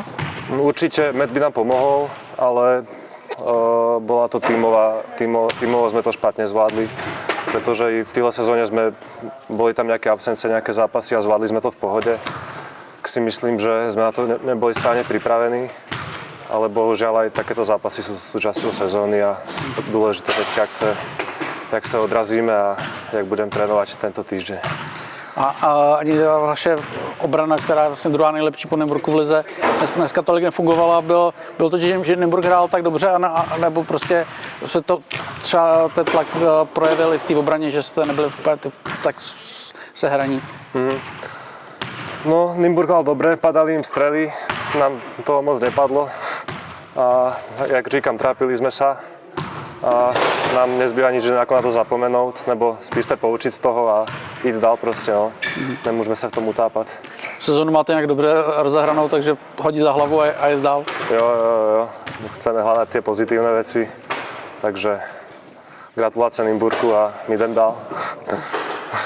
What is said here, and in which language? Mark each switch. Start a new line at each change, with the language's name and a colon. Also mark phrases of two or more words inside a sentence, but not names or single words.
Slovak: Určite Matt by nám pomohol, ale bola to tímovo sme to špatne zvládli, pretože i v tejto sezóne boli tam nejaké absence, nejaké zápasy a zvládli sme to v pohode. Si myslím, že sme na to neboli správne pripravení, ale bohužiaľ aj takéto zápasy sú súčasťou sezóny a dôležité teď, jak sa odrazíme a jak budem trénovať tento týždeň.
Czech: A ani vaše obrana, která je vlastně druhá nejlepší po Nymburku v lize, dneska tolik nefungovala. Bylo to, že Nymburk hrál tak dobře, nebo prostě se to třeba ten tlak projevil i v té obraně, že jste nebyli tak sehraní?
Slovak: No, Nymburk hral dobre, padali im strely, nám toho moc nepadlo. A
Czech: jak říkam,
Slovak: trápili sme sa.
Czech: A nám nezbýva
Slovak: nič, ako
Czech: na to zapomenout, nebo spíš se poučiť z toho a jít dál prostě, no. Nemůžeme se v tom utápat. Sezónu máte nějak dobře rozehranou, takže hodit za hlavu a jít dál? Jo.
Slovak: Chceme hľadať tie pozitívne veci, takže
Czech: gratulace Nymburku a my jdem dál.